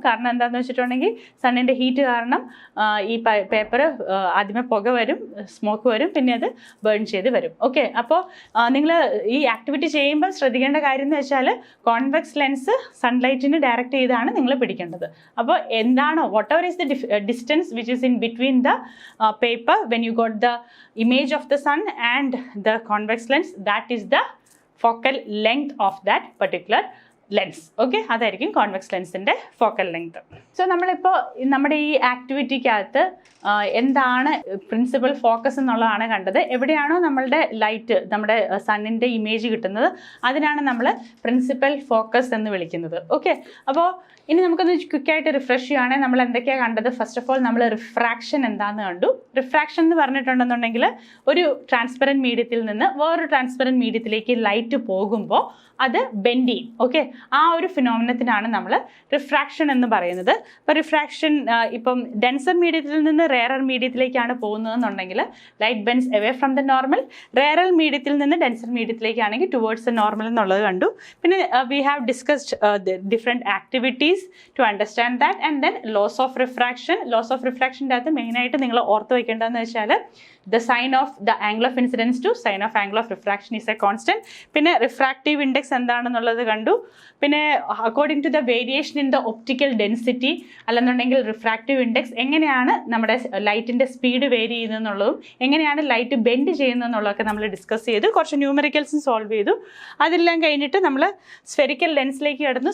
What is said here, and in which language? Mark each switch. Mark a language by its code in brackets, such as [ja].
[ml] കാരണം എന്താണെന്ന് വെച്ചിട്ടുണ്ടെങ്കിൽ സണ്ണിൻ്റെ ഹീറ്റ് കാരണം ഈ പേപ്പർ ആദ്യമേ പുക വരും, സ്മോക്ക് വരും, പിന്നെ അത് ബേൺ ചെയ്ത് വരും. ഓക്കെ, അപ്പോൾ നിങ്ങൾ ഈ ആക്ടിവിറ്റി ചെയ്യുമ്പോൾ ശ്രദ്ധിക്കേണ്ട കാര്യം എന്ന് വെച്ചാൽ കോൺവെക്സ് ലെൻസ് സൺലൈറ്റിന് ഡയറക്റ്റ് ചെയ്താണ് നിങ്ങൾ പിടിക്കേണ്ടത്. അപ്പോൾ എന്താണോ [en] whatever is the distance which is in between the paper when you got the image of the sun and the convex lens, that is the focal length of that particular lens. [ml] Okay, അതായിരിക്കും convex ലെൻസിൻ്റെ focal length. So നമ്മളിപ്പോൾ നമ്മുടെ ഈ ആക്ടിവിറ്റിക്കകത്ത് എന്താണ് principal focus എന്നുള്ളതാണ് കണ്ടത്. എവിടെയാണോ നമ്മളുടെ light, നമ്മുടെ സണ്ണിൻ്റെ ഇമേജ് കിട്ടുന്നത്, അതിനാണ് നമ്മൾ പ്രിൻസിപ്പൽ ഫോക്കസ് എന്ന് വിളിക്കുന്നത്. ഓക്കെ, അപ്പോൾ ഇനി നമുക്കൊന്ന് ക്വിക്കായിട്ട് റിഫ്രഷ് ചെയ്യുകയാണെങ്കിൽ നമ്മൾ എന്തൊക്കെയാണ് കണ്ടത്? ഫസ്റ്റ് ഓഫ് ഓൾ നമ്മൾ റിഫ്രാക്ഷൻ എന്താണെന്ന് കണ്ടു. റിഫ്രാക്ഷൻ എന്ന് പറഞ്ഞിട്ടുണ്ടെന്നുണ്ടെങ്കിൽ ഒരു ട്രാൻസ്പെറൻറ്റ് മീഡിയത്തിൽ നിന്ന് വേറൊരു ട്രാൻസ്പെറൻറ്റ് മീഡിയത്തിലേക്ക് ലൈറ്റ് പോകുമ്പോൾ അത് ബെൻഡ് ചെയ്യും. ഓക്കെ, ആ ഒരു ഫിനോമിനത്തിനാണ് നമ്മൾ റിഫ്രാക്ഷൻ എന്ന് പറയുന്നത്. ഇപ്പോൾ റിഫ്രാക്ഷൻ ഇപ്പം ഡെൻസർ മീഡിയത്തിൽ നിന്ന് rarer മീഡിയത്തിലേക്കാണ് പോകുന്നതെന്നുണ്ടെങ്കിൽ [en] Light bends away from the normal. [ml] Rarer മീഡിയത്തിൽ നിന്ന് ഡെൻസർ മീഡിയത്തിലേക്കാണെങ്കിൽ [en] towards the normal [ml] എന്നുള്ളത് കണ്ടു. [en] പിന്നെ we have discussed different activities to understand that. And then laws of refraction. [ml] Loss of റിഫ്രാക്ഷൻ്റെ അകത്ത് മെയിനായിട്ട് നിങ്ങൾ ഓർത്ത് വയ്ക്കേണ്ടതെന്ന് വെച്ചാൽ [en] the sign of the angle of incidence to sign of angle of refraction is a constant. [ml] പിന്നെ refractive index എന്താണെന്നുള്ളത് കണ്ടു. പിന്നെ [en] according to the variation in the optical density [ml] അല്ലെന്നുണ്ടെങ്കിൽ റിഫ്രാക്റ്റീവ് ഇൻഡെക്സ് എങ്ങനെയാണ് നമ്മുടെ ലൈറ്റിൻ്റെ സ്പീഡ് വേരി ചെയ്യുന്നതെന്നുള്ളതും എങ്ങനെയാണ് ലൈറ്റ് ബെൻഡ് ചെയ്യുന്നതെന്നുള്ളതൊക്കെ നമ്മൾ ഡിസ്കസ് ചെയ്തു. കുറച്ച് ന്യൂമറിക്കൽസും സോൾവ് ചെയ്തു. അതെല്ലാം കഴിഞ്ഞിട്ട് നമ്മൾ സ്ഫെറിക്കൽ ലെൻസിലേക്ക് കടന്നു.